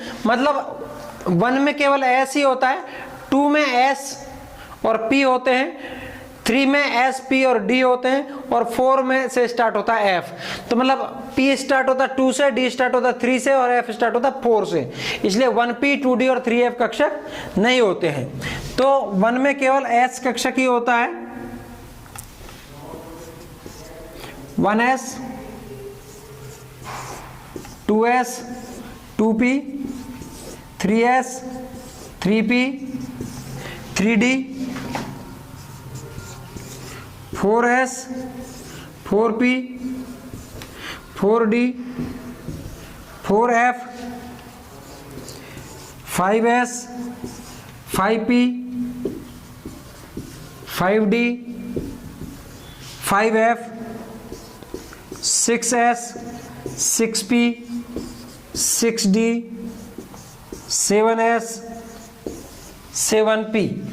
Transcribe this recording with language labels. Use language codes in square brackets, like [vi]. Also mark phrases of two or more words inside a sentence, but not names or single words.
[hi] मतलब 1 में केवल s ही होता है, 2 में s और p होते हैं, 3 में s p और d होते हैं, और 4 में से स्टार्ट होता है f। तो मतलब p स्टार्ट होता है 2 से, d स्टार्ट होता है 3 से और f स्टार्ट होता है 4 से, इसलिए 1p 2d और 3f कक्षक नहीं होते हैं। तो 1 में केवल s कक्षक ही होता है, 1s 2s 2p 3s 3p 3d 4s 4p 4d 4f 5s 5p 5d 5f 6s 6p 6d 7s 7p।